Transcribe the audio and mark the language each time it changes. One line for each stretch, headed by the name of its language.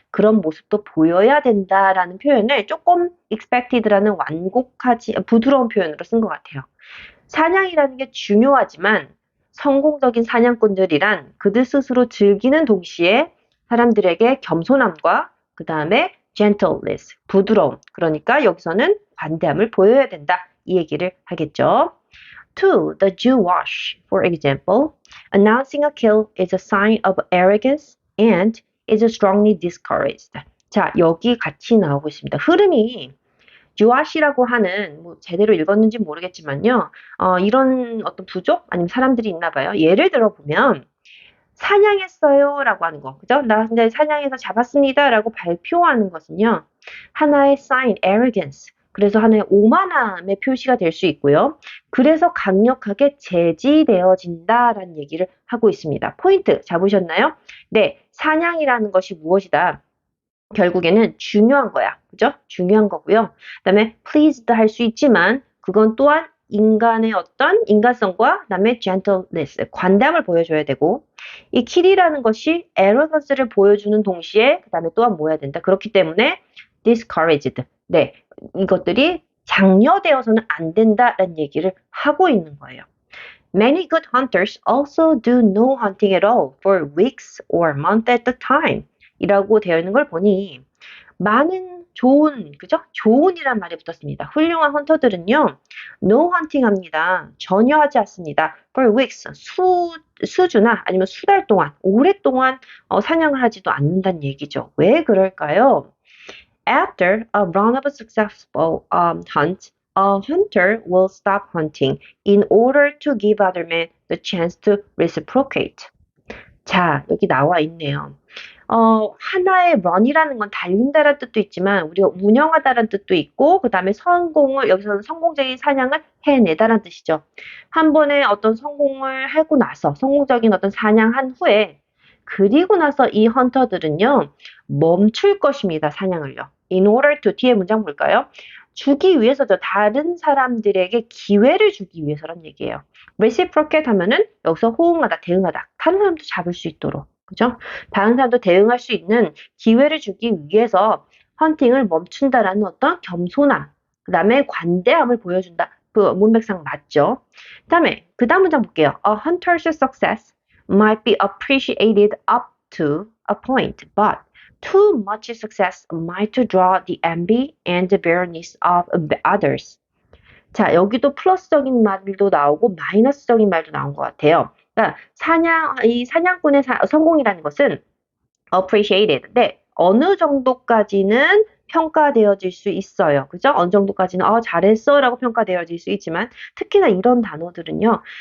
Korean: 그런 모습도 보여야 된다라는 표현을 조금 expected라는 완곡하지 부드러운 표현으로 쓴 것 같아요. 사냥이라는 게 중요하지만 성공적인 사냥꾼들이란 그들 스스로 즐기는 동시에 사람들에게 겸손함과 그 다음에 gentleness, 부드러움. 그러니까 여기서는 관대함을 보여야 된다. 이 얘기를 하겠죠.
English: To the Jewish, for example, announcing a kill is a sign of arrogance and is strongly discouraged.
Korean: 자, 여기 같이 나오고 있습니다. 흐름이 주아시라고 하는 뭐 제대로 읽었는지 모르겠지만요. 이런 어떤 부족 아니면 사람들이 있나 봐요. 예를 들어 보면 사냥했어요라고 하는 거. 그죠? 나 근데 사냥해서 잡았습니다라고 발표하는 것은요. 하나의 sign, arrogance. 그래서 하나의 오만함의 표시가 될 수 있고요. 그래서 강력하게 제지되어진다라는 얘기를 하고 있습니다. 포인트 잡으셨나요? 네, 사냥이라는 것이 무엇이다? 결국에는 중요한 거야. 그죠? 중요한 거고요. 그다음에 pleased 할 수 있지만 그건 또한 인간의 어떤 인간성과 그다음에 gentleness, 관대함을 보여줘야 되고 이 kill이라는 것이 arrogance를 보여주는 동시에 그다음에 또한 뭐 해야 된다. 그렇기 때문에 discouraged. 네, 이것들이 장려되어서는 안 된다라는 얘기를 하고 있는 거예요.
English: Many good hunters also do no hunting at all for weeks or months at a time.
Korean: 이라고 되어 있는 걸 보니 많은 좋은, 그죠? 좋은이란 말이 붙었습니다. 훌륭한 헌터들은요,
English: no hunting
Korean: 합니다. 전혀 하지 않습니다.
English: For weeks,
Korean: 수주나 아니면 수달 동안, 오랫동안 사냥을 하지도 않는다는 얘기죠. 왜 그럴까요?
English: After a run of a successful hunt, a hunter will stop hunting in order to give other men the chance to reciprocate.
Korean: 자, 여기 나와 있네요. 하나의 run이라는 건 달린다라는 뜻도 있지만 우리가 운영하다라는 뜻도 있고 그다음에 여기서는 성공적인 사냥을 해내다라는 뜻이죠. 한 번에 어떤 성공을 하고 나서 성공적인 어떤 사냥한 후에 그리고 나서 이 헌터들은요, 멈출 것입니다. 사냥을요.
English: In order to
Korean: 뒤에 문장 볼까요? 주기 위해서죠. 다른 사람들에게 기회를 주기 위해서란 얘기예요. reciprocate 하면은 여기서 호응하다, 대응하다. 다른 사람도 잡을 수 있도록. 그죠? 다른 사람도 대응할 수 있는 기회를 주기 위해서 헌팅을 멈춘다라는 어떤 겸손함, 그 다음에 관대함을 보여준다. 그 문맥상 맞죠? 그 다음 문장 볼게요.
English: A hunter's success might be appreciated up to a point, but too much success might draw the envy and the bitterness of others.
Korean: 자, 여기도 플러스적인 말도 나오고 마이너스적인 말도 나온 것 같아요. 그러니까 이 사냥꾼의 성공이라는 것은 appreciated인데 어느 정도까지는 평가되어질 수 있어요. 그죠? 어느 정도까지는 잘했어 라고 평가되어질 수 있지만 특히나 이런 단어들은요.